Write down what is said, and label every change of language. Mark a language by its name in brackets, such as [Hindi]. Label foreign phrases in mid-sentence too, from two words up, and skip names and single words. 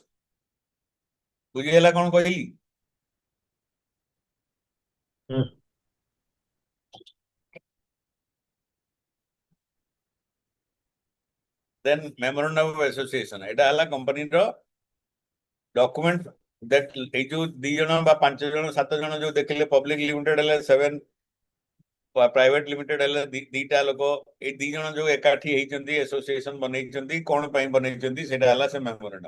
[Odia] ବୁଝିହେଲା କ'ଣ କହିଲି? [English] Yes. Then memorandum of association, [Odia] ଏଇଟା ହେଲା କମ୍ପାନୀର ଡକୁମେଣ୍ଟ that ଏଇ ଯୋଉ 2 ଜଣ ବା 5 ଜଣ 7 ଜଣ ଯୋଉ ଦେଖିଲେ [English] public limited [Odia] ହେଲେ 7, [English] private limited [Odia] ହେଲେ ଦିଟା ଲୋକ, ଏଇ 2 ଜଣ ଯୋଉ ଏକାଠି ହେଇଛନ୍ତି ଆସୋସିଏସନ ବନେଇଛନ୍ତି, କ'ଣ ପାଇଁ ବନେଇଛନ୍ତି ସେଇଟା ହେଲା ସେ ମେମୋରାଣ୍ଡମ।